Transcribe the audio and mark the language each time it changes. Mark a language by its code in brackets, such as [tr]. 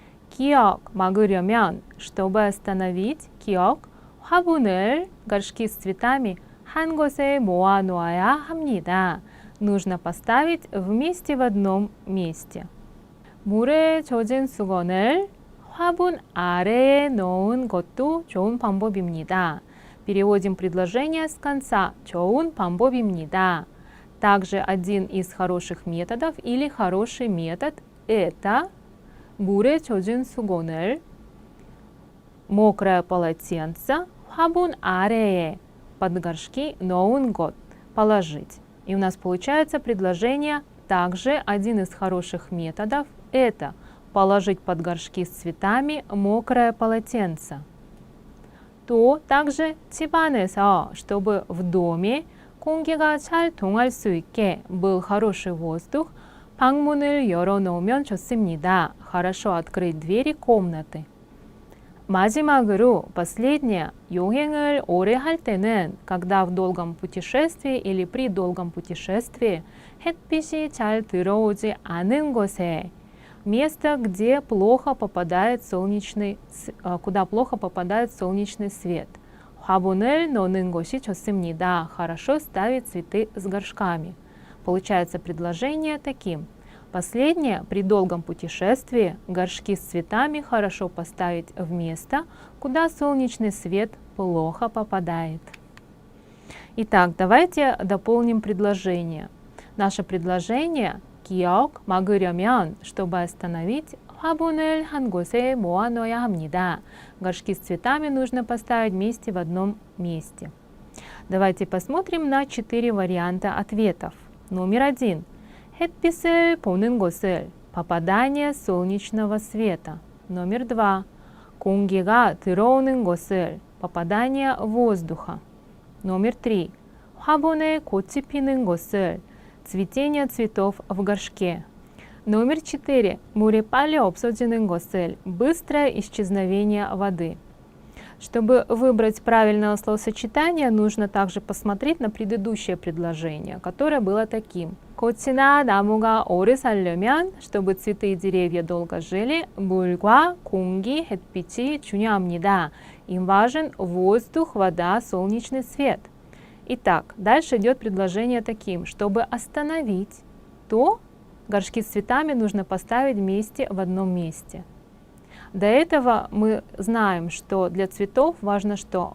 [ko] 기억, 막으려면, [ru] чтобы остановить, [ko] 기억, 화분을, [ru] горшки с цветами, [ko] 한 곳에 모아놓아야 합니다. [ru] Нужно поставить вместе в одном месте. [ko] 물에 젖은 수건을 화분 아래에 넣은 것도 좋은 방법입니다. [ru] Переводим предложение с конца. [ko] 좋은 방법입니다. [ru] Также один из хороших методов или хороший метод – это [ko] 물에 젖은 수건을, [ru] мокрое полотенце, [ko] 화분 아래에, [ru] под горшки, [ko] 넣은 것, [ru] положить. И у нас получается предложение, также один из хороших методов – это положить под горшки с цветами мокрое полотенце. То также [ko] 집 안에서, [ru] чтобы в доме [ko] 공기가 잘 통할 수 있게, [ru] был хороший воздух, [ko] 방문을 열어놓으면 좋습니다. [ru] Хорошо открыть двери комнаты. [ko] 마지막으로, [ru] последнее, [ko] 여행을 오래 할 때는, [ru] когда в долгом путешествии или при долгом путешествии, [ko] 햇빛이 잘 들어오지 않은 곳에, [ru] место, где плохо попадает куда плохо попадает солнечный свет. [ko] 화분을 넣는 것이 좋습니다. [ru] Хорошо ставить цветы с горшками. Получается предложение таким. Последнее, при долгом путешествии, горшки с цветами хорошо поставить в место, куда солнечный свет плохо попадает. Итак, давайте дополним предложение. Наше предложение [ko] 기억 막으려면, [ru] чтобы остановить, [ko] 화분을 한 곳에 모아놓아야 합니다. [ru] Горшки с цветами нужно поставить вместе в одном месте. Давайте посмотрим на 4 варианта ответов. Номер 1. [ko] 햇빛을 보는 곳을, [ru] попадание солнечного света. Номер 2. [ko] 공기가 들어오는 곳을, [ru] попадание воздуха. Номер 3. [ko] 화분에 꽃이 피는 곳을, [ru] цветение цветов в горшке. Номер 4. [ko] 물이 빨리 없어지는 곳을, [ru] быстрое исчезновение воды. Чтобы выбрать правильное словосочетание, нужно также посмотреть на предыдущее предложение, которое было таким. [ko] 꽃이나 나무가 오래 살려면, [ru] чтобы цветы и деревья долго жили, [ko] 물과 공기, 햇빛이 중요합니다. [ru] Им важен воздух, вода, солнечный свет. Итак, дальше идет предложение таким. Чтобы остановить, то горшки с цветами нужно поставить вместе в одном месте. До этого мы знаем, что для цветов важно что?